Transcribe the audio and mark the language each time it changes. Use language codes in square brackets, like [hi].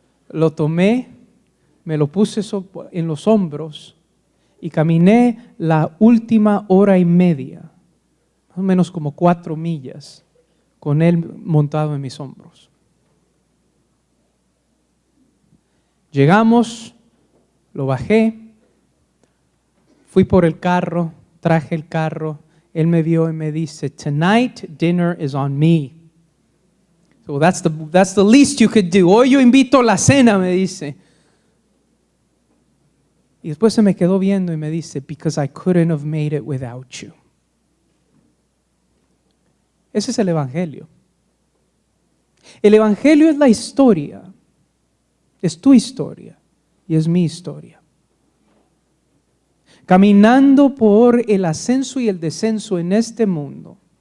[es] Lo tomé, me lo puse en los hombros y caminé la última hora y media, más o menos como 4 millas, con él montado en mis hombros. Llegamos, lo bajé, fui por el carro, traje el carro, él me vio y me dice, [en] tonight dinner is on me. So that's the least you could do. [es] Hoy yo invito a la cena, me dice. Y después se me quedó viendo y me dice, [en] because I couldn't have made it without you. [es] Ese es el Evangelio. El Evangelio es la historia. Es tu historia y es mi historia. Caminando por el ascenso y el descenso en este mundo.